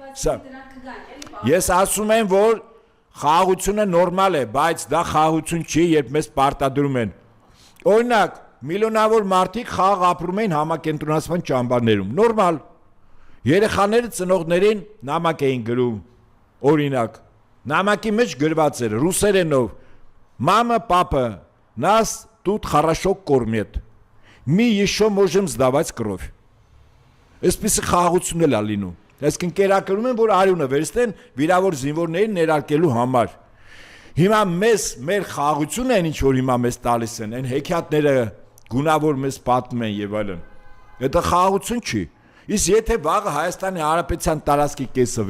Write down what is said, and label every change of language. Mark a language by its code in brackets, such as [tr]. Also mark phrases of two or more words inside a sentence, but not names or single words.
[hy] Ես ասում եմ, որ խաղաղությունը նորմալ է, բայց դա խաղաղություն չի, երբ մեզ պարտադրում են։ Օրինակ, միլիոնավոր մարդիկ խաղաղ ապրում են համակենտրոնացման ճամբարներում։ Նորմալ։ Երեխաները ծնողներին նամակ էին գրում։ Օրինակ, նամակի մեջ գրված էր ռուսերենով. [ru] «Мама, папа, нас тут хорошо кормят. Мы еще можем сдавать кровь». [hy] Այսպիսի խաղաղություն էլ է լինում։ Այսինքն կերակրում են, որ արյունը վերցնեն վիրավոր զինվորներին ներարկելու համար։ Հիմա մեր խաղաղությունը այն ինչ որ հիմա մեզ տալիս են, այն հեքիաթները գունավոր մեզ պատմում են եւ այլն։ Դա խաղաղություն չի։ Իսկ եթե վաղը Հայաստանի Հանրապետության տարածքի կեսը